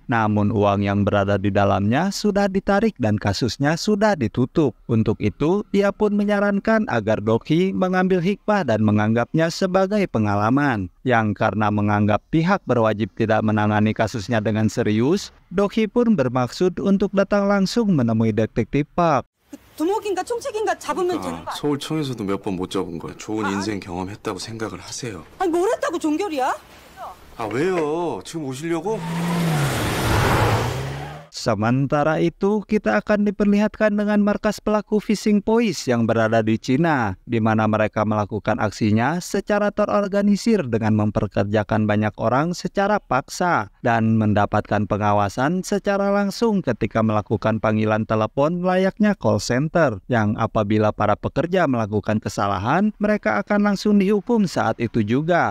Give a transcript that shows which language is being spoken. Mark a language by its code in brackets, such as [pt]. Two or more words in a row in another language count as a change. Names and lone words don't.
[id] Namun uang yang berada di dalamnya sudah ditarik dan kasusnya sudah ditutup. Untuk itu, ia pun menyarankan agar Dokhi mengambil hikmah dan menganggapnya sebagai pengalaman. Yang karena menganggap pihak berwajib tidak menangani kasusnya dengan serius, Dokhi pun bermaksud untuk datang langsung menemui detektif Pak. [ko] 두목인가 총책인가 잡으면 되는 거 아니야? 서울청에서도 몇 번 못 잡은 거야. 좋은 인생 경험했다고 생각을 하세요. 아니 뭘 했다고 종결이야? 아 왜요? 지금 오시려고? [id] Sementara itu, kita akan diperlihatkan dengan markas pelaku Fishing Boys yang berada di Cina, di mana mereka melakukan aksinya secara terorganisir dengan memperkerjakan banyak orang secara paksa dan mendapatkan pengawasan secara langsung ketika melakukan panggilan telepon layaknya [en] call center, [id] yang apabila para pekerja melakukan kesalahan, mereka akan langsung dihukum saat itu juga.